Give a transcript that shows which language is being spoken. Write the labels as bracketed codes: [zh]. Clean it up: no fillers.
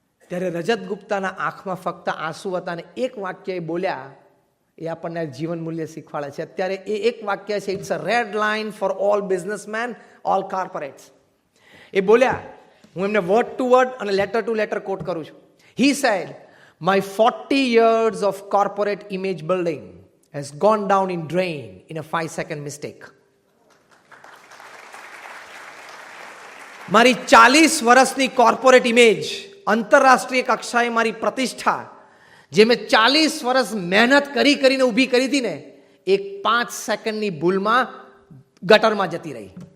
[gu] ત્યારે રજત ગુપ્તાના આંખમાં ફક્ત આંસુ હતા અને એક વાક્ય એ બોલ્યા, એ આપણને જીવન મૂલ્ય શીખવાડે છે. અત્યારે એ એક વાક્ય છે, [en] It's a red line for all businessmen, all corporates. [gu] એ બોલ્યા, હું એમને [en] word to word [gu] અને [en] letter to letter [gu] કોટ કરું છું. [en] He said, my 40 years of corporate image building has gone down in drain in a 5-second mistake. [gu] મારી 40 વર્ષની corporate image, આંતરરાષ્ટ્રીય કક્ષાએ મારી પ્રતિષ્ઠા, જે મેં 40 વર્ષ મહેનત કરીને ઊભી કરી હતી ને, એક 5 સેકન્ડની ભૂલમાં ગટરમાં જતી રહી.